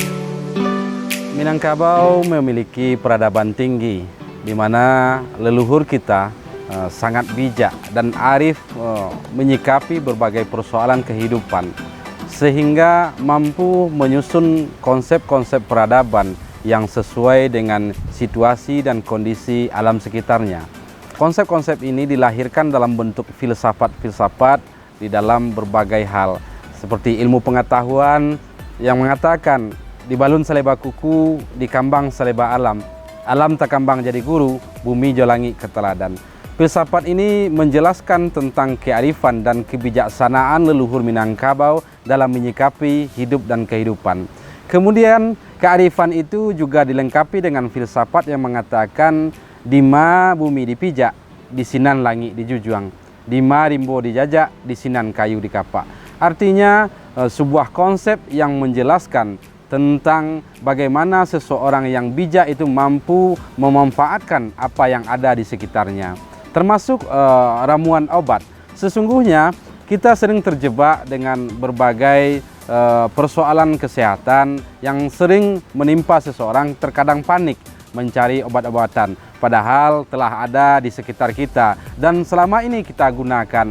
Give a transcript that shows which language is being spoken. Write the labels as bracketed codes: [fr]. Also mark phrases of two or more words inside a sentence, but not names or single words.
[id] Minangkabau memiliki peradaban tinggi, di mana leluhur kita sangat bijak dan arif menyikapi berbagai persoalan kehidupan, sehingga mampu menyusun konsep-konsep peradaban yang sesuai dengan situasi dan kondisi alam sekitarnya. Konsep-konsep ini dilahirkan dalam bentuk filsafat-filsafat di dalam berbagai hal, seperti ilmu pengetahuan yang mengatakan [min] di balun saleba kuku, di kambang saleba alam. Alam tak kambang jadi guru, bumi jolangi keteladan. [id] Filsafat ini menjelaskan tentang kearifan dan kebijaksanaan leluhur Minangkabau dalam menyikapi hidup dan kehidupan. Kemudian kearifan itu juga dilengkapi dengan filsafat yang mengatakan [min] dima bumi dipijak, disinan langit dijujuang, dima rimbo dijajak, disinan kayu dikapak. [id] Artinya sebuah konsep yang menjelaskan tentang bagaimana seseorang yang bijak itu mampu memanfaatkan apa yang ada di sekitarnya, termasuk ramuan obat. Sesungguhnya kita sering terjebak dengan berbagai persoalan kesehatan yang sering menimpa seseorang, terkadang panik mencari obat-obatan, padahal telah ada di sekitar kita dan selama ini kita gunakan.